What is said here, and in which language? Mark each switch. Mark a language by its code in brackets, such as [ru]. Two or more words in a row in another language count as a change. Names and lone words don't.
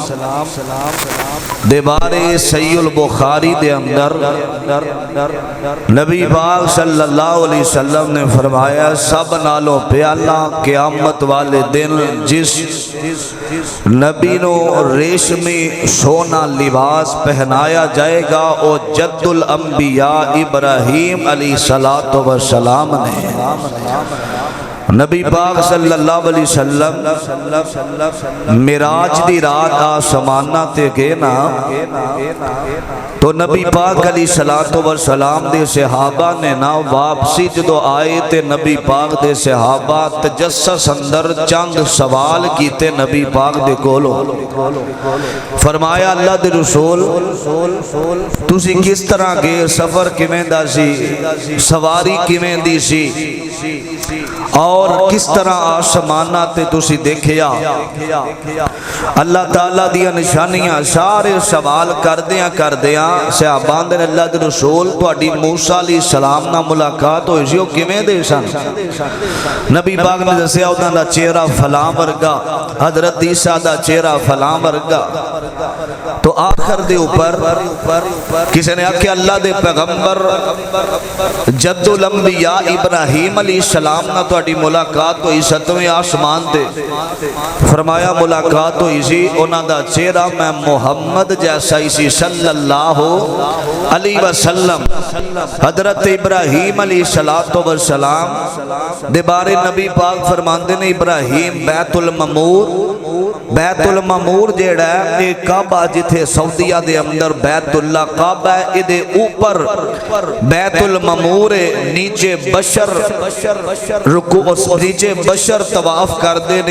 [pa] دیوارے صحیح البخاری دے اندر نبی پاک [ar] صلی اللہ علیہ وسلم [pa] نے فرمایا سب نالوں پیالہ قیامت والے دن جس نبی نو ریشمی سونا لباس پہنایا جائے گا وہ جد الانبیاء ابراہیم [ar] علیہ السلام [pa] نے۔ نبی پاک [ar] صلی اللہ علیہ وسلم [pa] معراج دی رات آسمانہ تے گئے نا تو نبی پاک [ar] علیہ السلام [pa] دے صحابہ نے نا واپسی جدو آئے تے نبی پاک دے صحابہ تجسس اندر چند سوال کیتے نبی پاک دے کولو، فرمایا اللہ دے رسول تسی کس طرح گئے، سفر کیویں دا سی، سواری کیویں دی سی، اور کس طرح آسمانہ تے تسی دیکھیا؟ اللہ تعالیٰ دیا نشانیاں سارے سوال کردیاں صحابان دے اللہ دے رسول تواڈی موسیٰ [ar] علیہ السلام [pa] نہ ملاقات ہوئی سی، وہ کیویں دے سن؟ نبی پاک نے دسیا انہاں دا چہرہ فلاں ورگا، حضرت عیسیٰ دا چہرہ فلاں ورگا۔ تو آخر دے اوپر کسی نے آکھیا اللہ دے پیغمبر جد الانبیاء ابراہیم [ar] علیہ السلام [pa] نہ تواڈی ملاقات ہوئی ستویں آسمان تے، فرمایا ملاقات ہوئی سی، انہاں دا چہرہ میں محمد جیسا ہی سی [ar] صلی اللہ علیہ وسلم۔ [pa] حضرت ابراہیم [ar] علیہ السلام [pa] دے بارے نبی پاک فرماندے نے ابراہیم بیت المعمور جیڑا ہے ایک کعبہ جتھے سعودیہ دے اندر بیت اللہ کعبہ ہے، ادھے اوپر بیت المعمور نیچے بشر رکوع نیچے بشر طواف کر دے نے۔